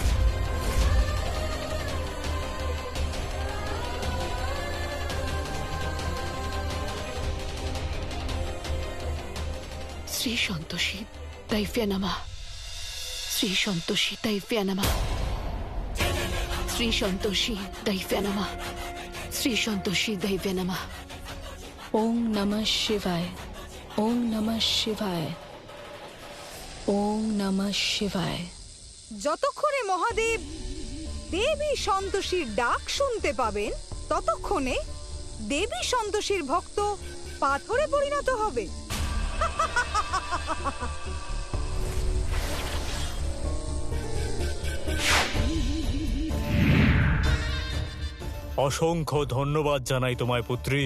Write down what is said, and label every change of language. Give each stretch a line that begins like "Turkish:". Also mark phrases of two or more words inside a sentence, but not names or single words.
Sanskrit: শ্রী সন্তোষী দৈব্যে নমঃ। শ্রী সন্তোষী দৈব্যে নমঃ। শ্রী সন্তোষী দৈব্যে নমঃ। শ্রী সন্তোষী দৈব্যে নমঃ। ওম নমঃ শিবায়। ওম নমঃ শিবায়। ওম নমঃ শিবায়।
Bangla: যতক্ষণে মহাদেব দেবী সন্তোষীর ডাক শুনতে পাবেন ততক্ষণে দেবী সন্তোষীর ভক্ত পাথরে পরিণত হবে। অসংখ্য ধন্যবাদ জানাই তোমায় পুত্রী।